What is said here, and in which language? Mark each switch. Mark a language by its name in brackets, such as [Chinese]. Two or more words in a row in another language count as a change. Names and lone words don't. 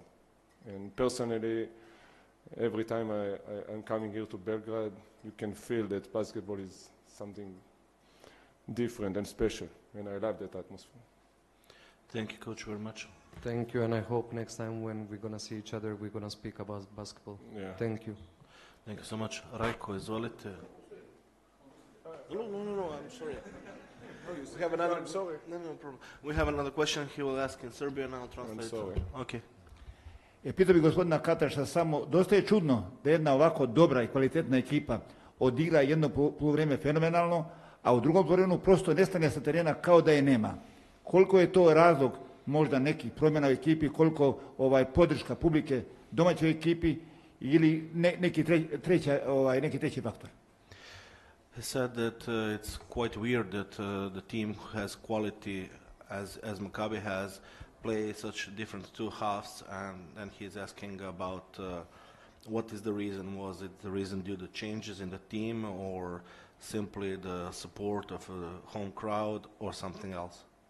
[English] And personally, every time I'm coming here to Belgrade, you can feel that basketball is something different and special, and I love that atmosphere. Thank you, Coach, very much. Thank you, and I hope next time when we're going to see each other, we're going to speak about basketball. Yeah. Thank you. Thank you so much. [Serbian] Rajko, izvolite. [English] No, I'm sorry. We have another. I'm sorry. No problem. We have another question. He will ask in Serbian. I'll translate. I'm sorry. Okay. [Serbian] Pitao bih gospodina Kataša samo, dosta je čudno da jedna ovako dobra i kvalitetna ekipa odigra jedno poluvreme fenomenalno, a u drugom poluvremenu prosto nestane sa terena kao da je nema. Koliko je to razlog možda nekih promjena u ekipi, koliko podrška publike domaćoj ekipi ili neki treći faktor? [English] He said that it's quite weird that the team has quality as Maccabi has, play such different two halves, and he's asking about what is the reason. Was it the reason due to changes in the team, or simply the support of a home crowd, or something else?